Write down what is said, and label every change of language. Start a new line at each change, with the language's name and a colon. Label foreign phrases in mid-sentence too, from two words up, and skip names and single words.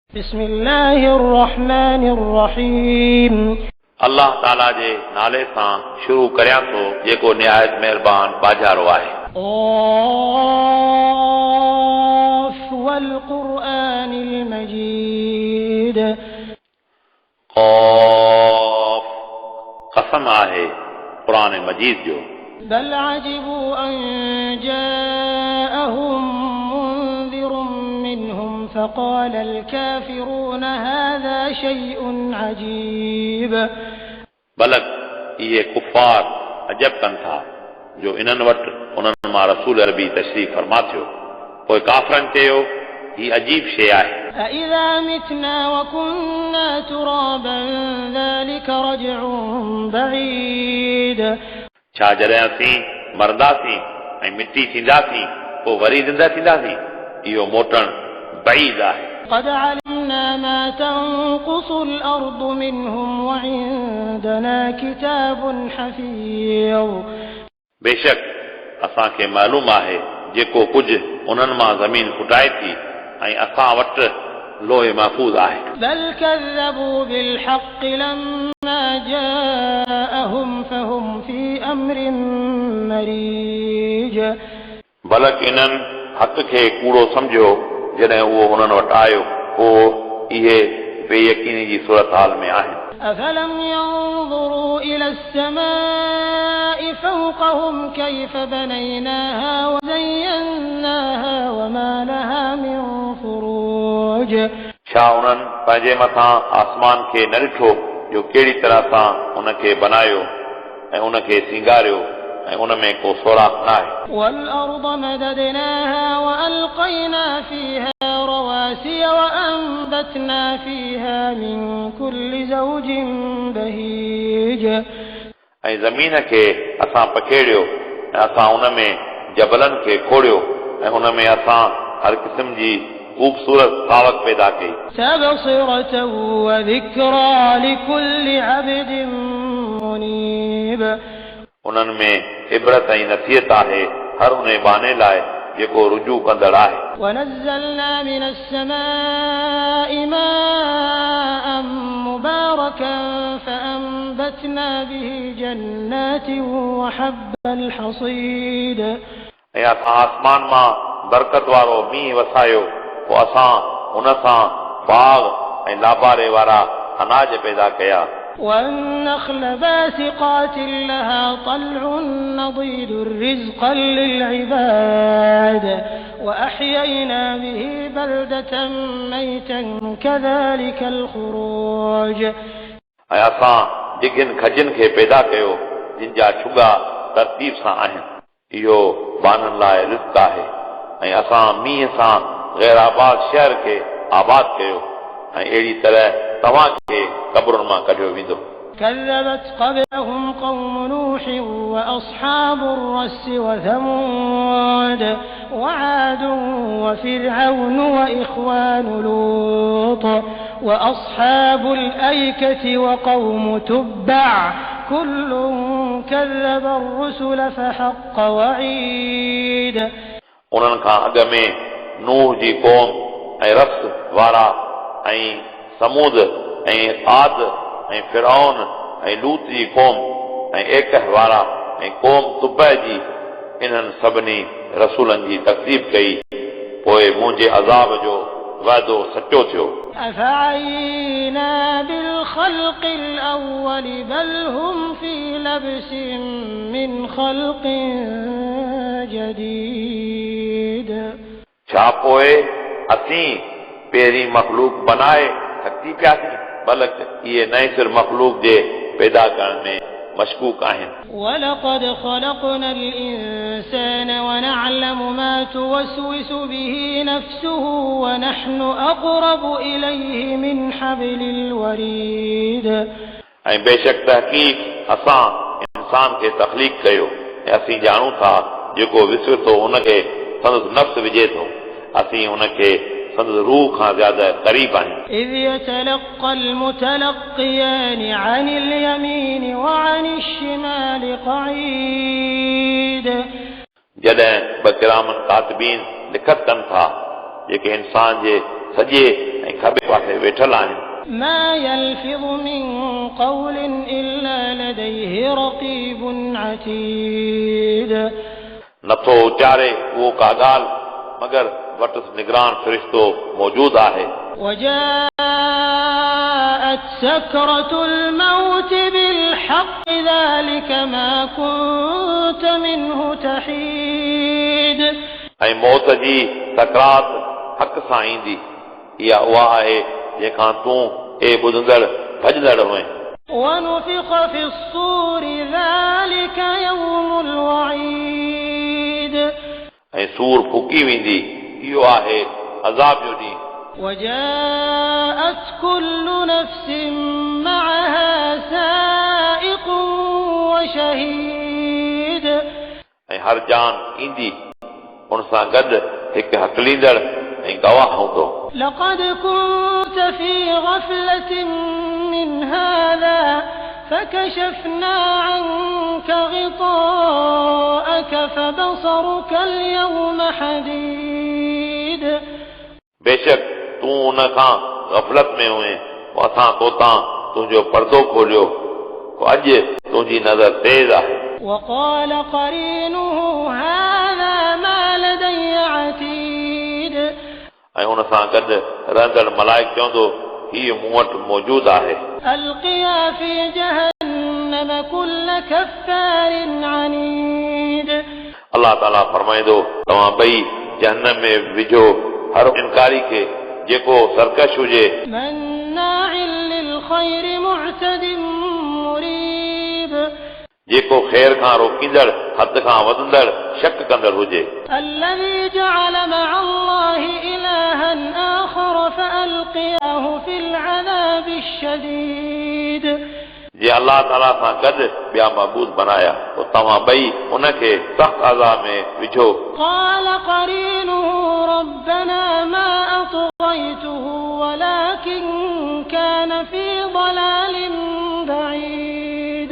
Arabic: بسم الله الرحمن الرحيم
Sindhi: अल्लाह ताला जे नाले सां शुरू करियां थो जेको निहायत महिरबान बाजारो आहे।
Arabic: قاف والقرآن المجيد
Sindhi: क़ाफ़ कसम आहे क़ुरान मजीद जो।
Arabic: بل عجبوا أن جاءهم منذر منهم فقال الكافرون هذا شيء عجيب
Sindhi: बलक इहे कुफ़ार अजब कनि था जो इन्हनि वटि उन्हनि मां रसूल अरबी तशरीफ़ फरमा थियो। पोइ काफ़रनि चयो ही अजीब शइ आहे।
Arabic: أإذا متنا وكنا ترابا ذلك رجع بعيد
Sindhi: छा जॾहिं असीं मरंदासीं ऐं मिटी थींदासीं पोइ वरी ज़िंदा थींदासीं, इहो मोटणु बईद आहे।
Arabic: قد علمنا ما تنقص الأرض منهم وعندنا كتاب حفيظ
Sindhi: बेशक असांखे मालूम आहे जेको कुझु उन्हनि मां ज़मीन फुटाए थी ऐं असां वटि लोहे महफ़ूज़ आहे।
Arabic: بل كذبوا بالحق لما جاءهم فهم في أمر مريج
Sindhi: बलक इन्हनि हक़ खे कूड़ो सम्झियो जॾहिं उहो हुननि वटि आयो, पोइ इहे बेयकीनी जी सूरत हाल में आहिनि।
Arabic: أفلم ينظروا إلى السماء فوقهم كيف بنيناها وزيناها وما لها من فروج
Sindhi: छा उन्हनि पंहिंजे मथां आसमान खे न ॾिठो जो कहिड़ी तरह सां उनखे बनायो ऐं उनखे सींगारियो ऐं उन में को सोराख़ न आहे।
Arabic: والأرض مددناها وألقينا فيها رواسي وأنبتنا فيها من كل زوج بهيج
Sindhi: ऐं ज़मीन खे असां पखेड़ियो ऐं असां उन में जबलनि खे खोड़ियो ऐं उन में असां हर क़िस्म जी ख़ूबसूरत सावक पैदा कई।
Arabic: تبصرة وذكرى لكل عبد منيب
Sindhi: उन्हनि में इबरत ऐं नसीहत आहे हर उन बाने लाइ जेको रुजू कंदड़ आहे।
Arabic: ونزلنا من السماء ماء مباركا فأنبتنا به جنات وحب الحصيد
Sindhi: ऐं असां आसमान मां बरकत वारो मींहुं वसायो, पोइ असां उन सां बाग ऐं लाबारे वारा अनाज पैदा कया।
Arabic: والنخل باسقات لها طلع نضيد رزقا للعباد وأحيينا به بلدة ميتا كذلك الخروج
Sindhi: ऐं असां डिघनि खजनि खे पैदा कयो जिन जा छुगा तरतीब सां आहिनि, इहो बाननि लाइ रिज़्क़ आहे। ऐं असां मींहं सां गैराबाद शहर खे आबाद कयो ऐं अहिड़ी तरह तव्हांखे क़ब्रुनि मां कढियो वेंदो।
Arabic: كذبت قبلهم قوم نوح وأصحاب الرس وثمود وعاد وفرعون وإخوان لوط وأصحاب الأيكة وقوم تبع كل كذب الرسل فحق وعيد
Sindhi: उन्हनि खां अॻ में नूह जी क़ौम ऐं रस वारा ऐं समूद ऐं आद ऐं फिरौन ऐं लूत जी क़ौम ऐं एकह वारा ऐं क़ौम तुबै जी इन्हनि सभिनी रसूलनि जी तकज़ीब कई, पोइ मुंहिंजे अज़ाब जो वाइदो सचो थियो।
Arabic: أفعينا بالخلق الأول بل هم في لبس من خلق جديد
Sindhi: छा पोइ असीं पहिरीं मखलूक बनाए थकी पियासीं, बल्कि इहे नए सिर मखलूक जे पैदा करण में मशकूक आहिनि।
Arabic: ولقد خلقنا الإنسان ونعلم ما توسوس به نفسه ونحن أقرب إليه من حبل الوريد
Sindhi: ऐं बेशक तहक़ीक़ असां इंसान खे तख़लीक़ कयो ऐं असीं ॼाणूं था जेको विसरे थो उनखे संदसि नफ़्स विझे थो, असीं उनखे संदसि रूह खां ज़्यादा क़रीब आहियूं।
Arabic: إذ يتلقى المتلقيان عن اليمين وعن الشمال قعيد
Sindhi: जॾहिं ब
Arabic: كراماً كاتبين
Sindhi: लिखत कनि था जेके इंसान जे सॼे ऐं खबे पासे वेठल आहिनि
Arabic: ما يلفظ من قول إلا لديه رقيب عتيد
Sindhi: नथो उचारे उहो का ॻाल्हि मगर वटि निगरान फ़रिश्तो मौजूदु आहे
Arabic: وجاءت سكرة الموت بالحق ذلك ما كنت منه تحيد
Sindhi: ऐं मौत जी सकरात हक़ सां ईंदी इहा उहा आहे जंहिंखां तूं ॿुधंदड़ भॼंदड़ हुए
Arabic: ونفخ في الصور ذلك يوم الوعيد
Sindhi: ऐं सूर फूकी वेंदी इहो आहे अज़ाब जो ॾींहुं
Arabic: وجاءت كل نفس معها سائق وشهيد
Sindhi: ऐं हर जान ईंदी उन सां गॾु हिकु हकलींदड़ ऐं गवाह हूंदो
Arabic: لقد كنت في غفلة من هذا فكشفنا عنك غطاءك فبصرك اليوم حديد
Sindhi: बेशक तूं उन खां गफ़लत में हुए असां तोतां तुंहिंजो पर्दो खोलियो अॼु तुंहिंजी नज़र तेज़ आहे
Arabic: وقال قرينه هذا ما لدي عتيد
Sindhi: ऐं हुन सां गॾु रहंदड़ मलाइक चवंदो हीउ मूं वटि मौजूदु आहे
Arabic: القيا في جهنم كل كفار عنيد
Sindhi: अलाह ताला फरमाईंदो तव्हां ॿई जहन्नम में विझो हर इनकारी खे जेको सरकश हुजे
Arabic: مناع للخير معتد مريب
Sindhi: जेको ख़ैर खां रोकींदड़ हद खां वधंदड़ शक कंदड़ हुजे
Arabic: الذي جعل مع الله إلها آخر فألقياه في العذاب الشديد
Sindhi: जे अलाह ताला सां गॾु ॿिया महबूद बनाया पोइ तव्हां ॿई उनखे सख़्त अज़ाब में विझो
Arabic: قال قرينه ربنا ما أطغيته ولكن كان في ضلال بعيد